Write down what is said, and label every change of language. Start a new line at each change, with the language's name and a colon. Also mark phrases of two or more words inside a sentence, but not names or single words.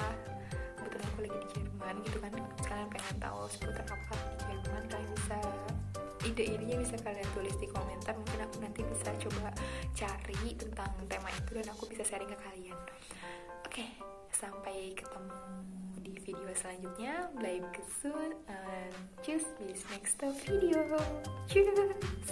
Indonesian: Kebetulan aku lagi di Jerman gitu kan, kalian pengen tahu seputar apa di Jerman, kalian bisa ide-idenya bisa kalian tulis di komentar. Mungkin aku nanti bisa coba cari tentang tema itu dan aku bisa sharing ke kalian. Oke, sampai ketemu di video selanjutnya.
German: Bleib gesund and tschüss, bis
English: next video.
German: Tschüss.